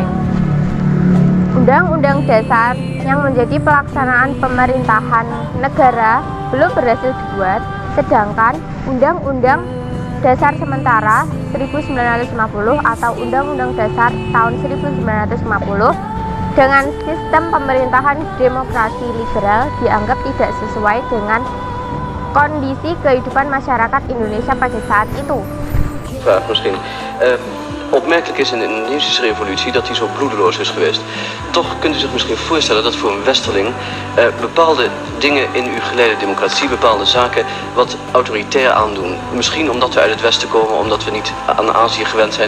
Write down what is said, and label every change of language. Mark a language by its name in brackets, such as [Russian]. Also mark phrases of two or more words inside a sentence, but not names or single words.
[Indonesian] Undang-undang dasar yang menjadi pelaksanaan pemerintahan negara belum berhasil dibuat, sedangkan Undang-Undang Dasar Sementara 1950 atau Undang-Undang Dasar tahun 1950 dengan sistem pemerintahan demokrasi liberal dianggap tidak sesuai dengan kondisi kehidupan masyarakat Indonesia pada saat itu. [Dutch] Vraag misschien. Opmerkelijk is in de Indonesische revolutie dat die zo bloedeloos is geweest. Toch kunt u zich misschien voorstellen dat voor een westerling bepaalde dingen in uw geleide democratie, bepaalde zaken wat autoritair aandoen. Misschien omdat we uit het westen komen, omdat we niet aan Azië gewend zijn.